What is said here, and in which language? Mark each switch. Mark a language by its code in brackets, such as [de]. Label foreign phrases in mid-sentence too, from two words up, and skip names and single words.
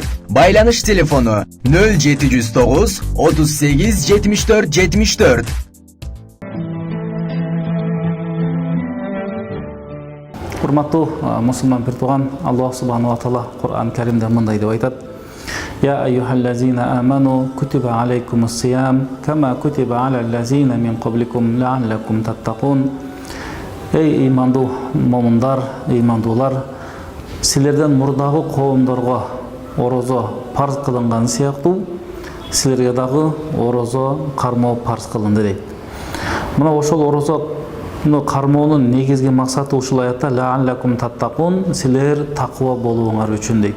[ky] Байланыш телефону 0709 38 74 74. Урматтуу мусулман бир тууган, [ar] الله سبحانه وتعالى [ky] Кур'ан Каримде мындай деп айтат: [ar] يا أيها الذين آمنوا كتب عليكم الصيام كما كتب على الذين من قبلكم لعلكم تتقون. [ky] Эй имандуу момундар, имандуулар, силерден мурдагы коомдорго орозо парз кылынган сыяктуу, силерге дагы орозо кармоо парз кылынды дейт. Мына ошол орозону кармоонун негизги максаты ушул аятта [ar] لعلكم تتقون, [ky] силер такыба болууңар үчүн дейт.